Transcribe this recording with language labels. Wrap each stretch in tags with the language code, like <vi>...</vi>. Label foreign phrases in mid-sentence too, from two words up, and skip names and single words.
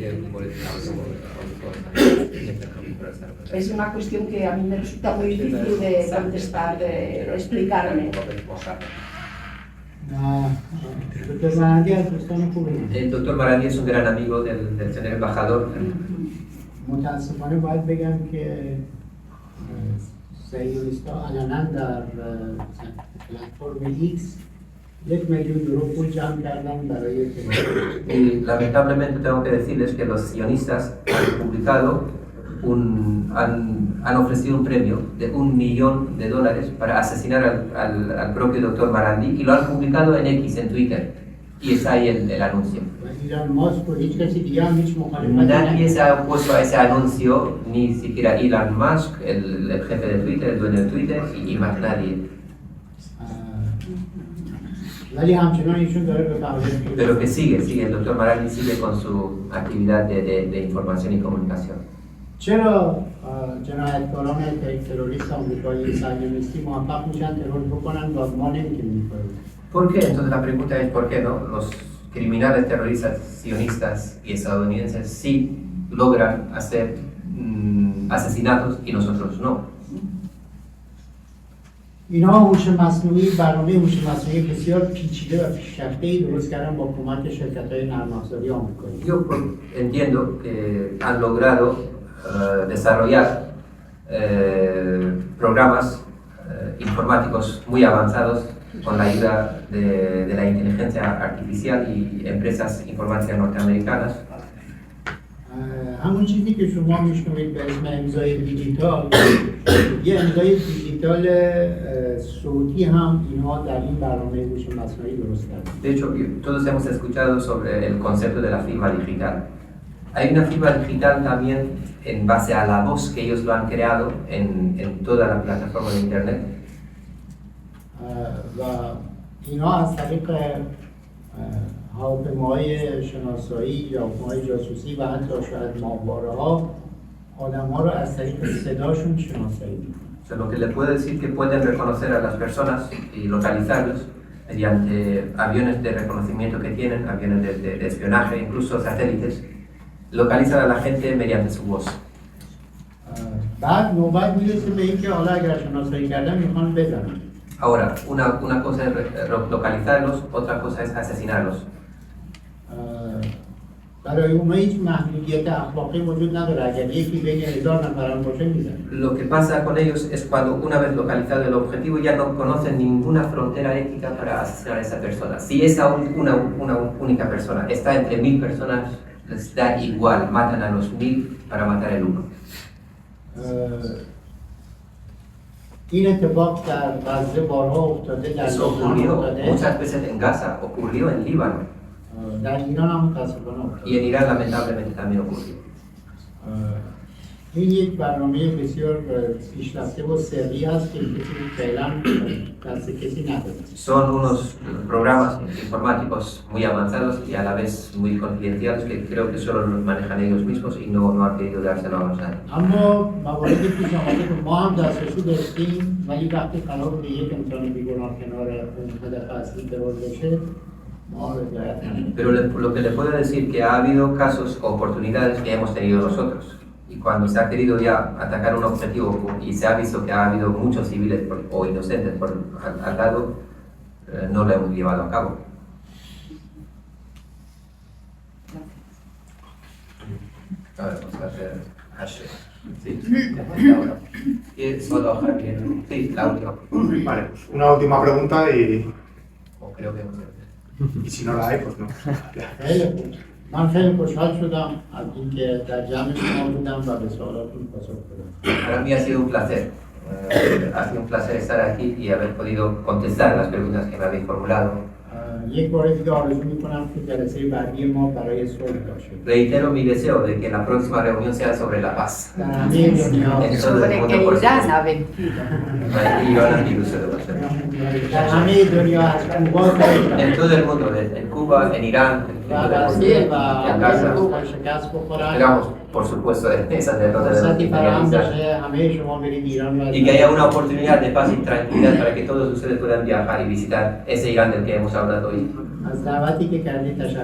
<es>Es una cuestión que a mí me resulta muy difícil de contestar, de explicarme. El doctor Marandi es un gran amigo del señor embajador.</es> <fa>متاسفانه باید بگم که صهیونیست‌ها علنا در پلتفرم ایکس 1 میلیون یورو پول جمع کردن برای</fa> <es>Y lamentablemente tengo que decirles que los sionistas han publicado han ofrecido un premio de $1 millón para asesinar al propio doctor Marandi y lo han publicado en X, en Twitter, y está ahí el anuncio. Nadie se ha opuesto a ese anuncio, ni siquiera Elon Musk, el jefe de Twitter, el dueño de Twitter, y más nadie. Pero que sigue, el doctor Marandi sigue con su actividad de información y comunicación.</es> <fa>چرا جنایتکاران تروریست آمریکایی صهیونیستی موفق میشن ترور بکنن و ما نمیتونیم بکنیم؟</fa> <es>¿Por qué? Entonces la pregunta es ¿por qué no? Los criminales terroristas sionistas y estadounidenses sí logran hacer asesinatos y nosotros no.</es> <fa>اینا هوش مصنوعی، برنامه هوش مصنوعی بسیار پیچیده و پیشرفته‌ای درست کردن با کمک شرکت‌های نرم افزاری آمریکایی.</fa> <es>Yo entiendo que han logrado desarrollar programas informáticos muy avanzados con la ayuda de la inteligencia artificial y empresas informáticas norteamericanas.</es> <fa>همون چیزی که شما میشنوید به اسم امضای دیجیتال، یه امضای دیجیتال صوتی هم اینها در این برنامه هوش مصنوعی درست کردن.</fa> <es>De hecho, todos hemos escuchado sobre el concepto de la firma digital. Hay una firma digital también en base a la voz que ellos lo han creado en toda la plataforma de internet.</es> <fa>و اینا از طریق هواپیماهای شناسایی یا هواپیماهای جاسوسی و حتی شاید ماهواره‌ها آدم‌ها رو از طریق صداشون شناسایی می‌کنن.</fa> <es>So, lo que le puedo decir que pueden reconocer a las personas y localizarlos mediante aviones de reconocimiento que tienen, aviones de espionaje, incluso satélites, localizan a la gente mediante su voz.</es> <fa>بعد نوبت میرسه به اینکه حالا اگر شناسایی کردن میخوان بزنن.</fa> <es>Ahora, una cosa es localizarlos, otra cosa es asesinarlos.</es> <fa>برای اونها هیچ محدودیت اخلاقی وجود نداره. اگر یکی بین 1000 نفرم باشه میزنه.</fa> <es>Lo que pasa con ellos es cuando una vez localizado el objetivo ya no conocen ninguna frontera ética para asesinar a esa persona. Si esa una única persona está entre 1000 personas, les da igual, matan a los 1000 para matar el uno.</es> <fa>این اتفاق در غزه بارها افتاده، در لبنان افتاده.</fa> <es>Muchas veces en Gaza, ocurrió en Líbano.</es> <fa>در ایران هم متاسفانه افتاده.</fa> <es>Y en Irán lamentablemente también ocurrió.</es> <fa>این یک برنامه بسیار پیشرفته و سری است که فعلا دست کسی نداره.</fa> <es>Son unos programas informáticos muy avanzados y a la vez muy confidenciales que creo que solo los manejan ellos mismos y no han querido dárselo a nadie.</es> <fa>اما مواردی پیش آمده که ما هم دسترسی داشتیم ولی وقتی قرار بود یک انسان بیگناه کنار اون هدف اصلی ترور بشه ما رضایت نداریم.</fa> <es>Pero lo que le puedo decir que ha habido casos o oportunidades que hemos tenido nosotros. Y cuando se ha querido ya atacar un objetivo y se ha visto que ha habido muchos civiles o inocentes al lado, no lo hemos llevado a cabo. A ver, vamos a hacer hashtag. Sí, ahora. Y solo Javier. Sí, la última. Vale, una última pregunta y creo que hemos y si no la hay, pues no.</es> <fa>من خیلی خوشحال شدم از اینکه در جمع شما بودم و به سوالاتون پاسخ دادم.</fa> <es>Para mí ha sido un placer. Ha sido un placer estar aquí y haber podido contestar las preguntas que me habéis formulado.</es> <fa>یک بار دیگه آرزو میکنم که جلسه بعدی ما برای صلح باشه.</fa> <es>Reitero mi deseo de que la próxima reunión sea sobre la paz.</es> <fa>در همه دنیا.</fa> <es>Sobre que Irán ha vencido.</es> <fa>در همه دنیا از کوبا</fa> <es>En todo el mundo, en Cuba, en Irán, en todo el mundo, en Gaza.</es> <fa>شکست بخورن.</fa> <es>Esperamos, por supuesto, esas derrotas</es> <fa>فرصتی فراهم</fa> <es>de</es> <fa>بشه همه شما برید ایران و</fa> <es>y que haya una oportunidad de paz y tranquilidad para que todos ustedes puedan viajar y visitar ese Irán del que hemos hablado hoy.</es> <fa>از دعوتی که کردید تشکر</fa>